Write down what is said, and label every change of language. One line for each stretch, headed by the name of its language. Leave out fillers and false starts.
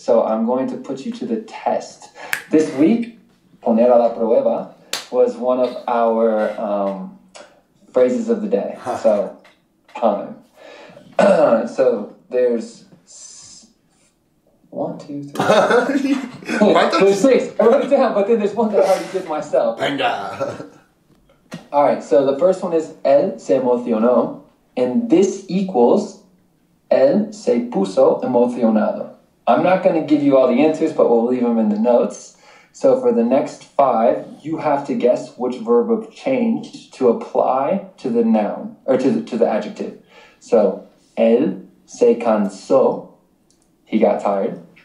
English: So I'm going to put you to the test. This week,
Spanish: poner a la prueba
English: was one of our phrases of the day. So time. So there's 1, 2, 3. There's 6. I wrote it down, but then there's one that I already did myself.
Spanish: Venga.
English: All right, so the first one is
Spanish: él se emocionó,
English: and this equals
Spanish: él se puso emocionado.
English: I'm not going to give you all the answers, but we'll leave them in the notes. So for the next 5, you have to guess which verb of change to apply to the noun, or to the adjective. So,
Spanish: él se cansó,
English: he got tired.